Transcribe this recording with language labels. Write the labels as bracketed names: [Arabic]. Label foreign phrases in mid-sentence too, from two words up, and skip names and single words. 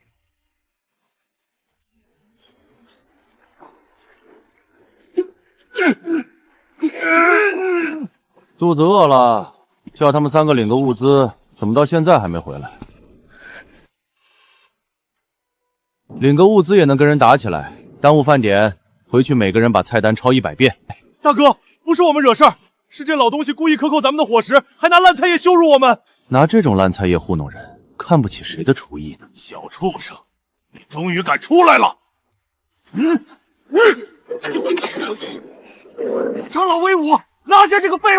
[Chinese] 肚子餓了，叫他們3個領個物資，怎麼到現在還沒回來？領個物資也能跟人打起來，耽誤飯點，回去每個人把菜單抄100 遍。大哥，不是我們惹事兒，是這老東西故意克扣咱們的伙食，還拿爛菜葉羞辱我們。拿這種爛菜葉糊弄人， 看不起誰的厨艺呢？小畜生，你终于敢出来了！长老威武，拿下这个废物！